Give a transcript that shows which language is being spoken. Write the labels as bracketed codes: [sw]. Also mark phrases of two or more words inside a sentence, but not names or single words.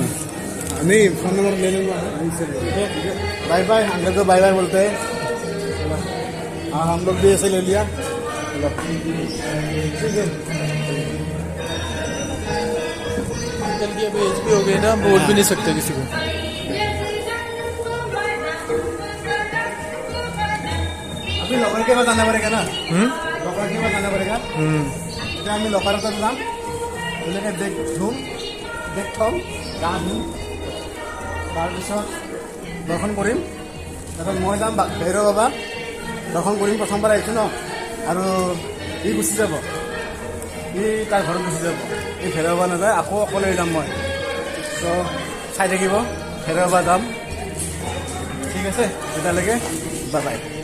[hi] नहीं फोन नंबर ले लूंगा [en] bye bye [hi] अंकल को [en] bye bye [hi] बोलते हैं हाँ हम लोग भी ऐसे ले लिया ठीक है अंकल की अभी एज भी हो गई ना बोल भी नहीं सकते किसी को अभी लोकर के बाद आना पड़ेगा ना लोकर के बाद आना पड़ेगा [as] এতিয়া আমি লোকাৰতে যাম ধুনীয়াকৈ দেখ ধুম দেখ থ'ম গা ধুম তাৰপিছত দৰ্শন কৰিম তাৰপিছত মই যাম ভৈৰৱ বাবা দৰ্শন কৰিম প্ৰথমবাৰ আহিছোঁ ন আৰু ই গুচি যাব ই তাৰ ঘৰত গুচি যাব এই ভৈৰৱ বাবা নাযায় আকৌ অকলে যাম মই তো চাই থাকিব ভৈৰৱ বাবা যাম ঠিক আছে তেতিয়ালৈকে [en] bye bye